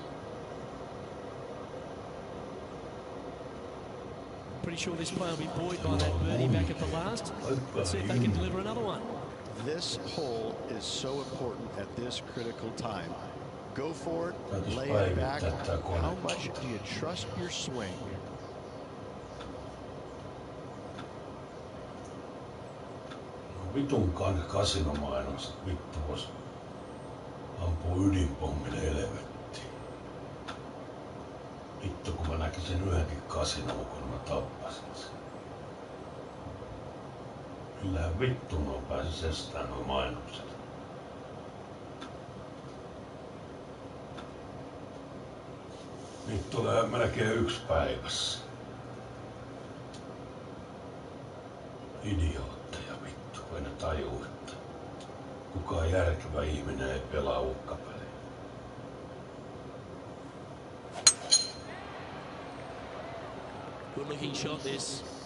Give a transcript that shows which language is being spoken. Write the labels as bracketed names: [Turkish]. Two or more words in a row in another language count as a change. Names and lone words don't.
[English] Pretty sure this player will be buoyed by that birdie back at the last. Let's see if they can deliver another one. This hole is so important at this critical time. Go for it, lay it back. How much do you trust your swing? [Finnish] Vitun kasinomainos vittu vois ampuu ydinpommille helvettiin. Vittu kun mä näkisin yhdenkin kasinoon, kun mä tappasin sen. Kyllähän vittu nuo pääsis estään nuo mainokset. Niitä tulee melkein yksi päivässä. Idiootteja vittu, kun ei ne tajuu, että kukaan järkevä ihminen ei pelaa uhkapeliä. [English] Good looking shot this.